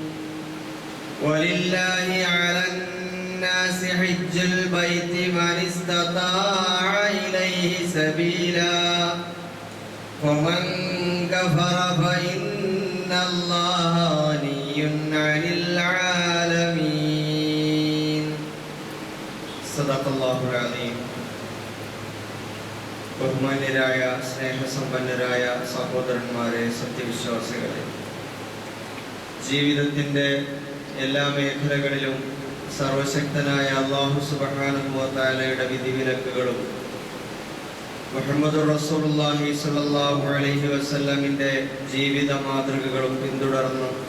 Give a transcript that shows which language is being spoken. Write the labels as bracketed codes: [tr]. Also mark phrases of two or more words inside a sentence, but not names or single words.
[ar] ولله على الناس حج البيت من استطاع إليه سبيلا ومن كفر فإن الله غني عن العالمين. صدق الله العظيم. [ml] ബഹുമാന്യരായ സ്നേഹസമ്പന്നരായ സഹോദരന്മാരെ, സത്യവിശ്വാസികളെ, ജീവിതത്തിൻ്റെ എല്ലാ മേഖലകളിലും സർവശക്തനായ അല്ലാഹു [ar] سبحانه وتعالى [ml] വിധിവിലക്കുകളും [ar] محمد رسول الله صلى الله عليه وسلم [ml] ജീവിത മാതൃകകളും പിന്തുടർന്ന്